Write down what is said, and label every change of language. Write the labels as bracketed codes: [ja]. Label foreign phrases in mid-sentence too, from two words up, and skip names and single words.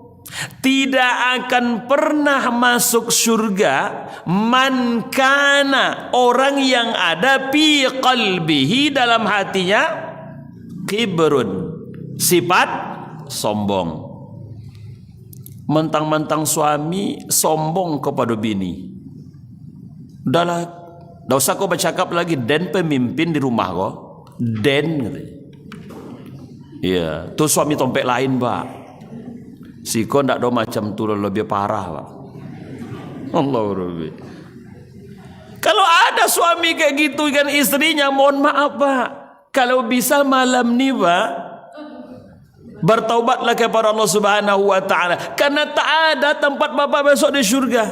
[id] Tidak akan pernah masuk surga [ar] man kana, [id] orang yang ada [ar] fi qalbihi, [id] dalam hatinya kibrun, sifat sombong. Mentang-mentang suami sombong kepada bini. Udahlah, dah usah kau bercakap lagi, den pemimpin di rumah kau, den. [min] Iya, tu suami tompek lain Pak. Si kau ndak do macam tu, [id] lebih parah Pak. [ar] Allah Rabbi. [id] Kalau ada suami kayak gitu kan istrinya, mohon maaf Pak, kalau bisa malam ni Pak, bertaubatlah kepada Allah [ar] Subhanahu wa taala, [id] karena tak ada tempat bapak besok di surga.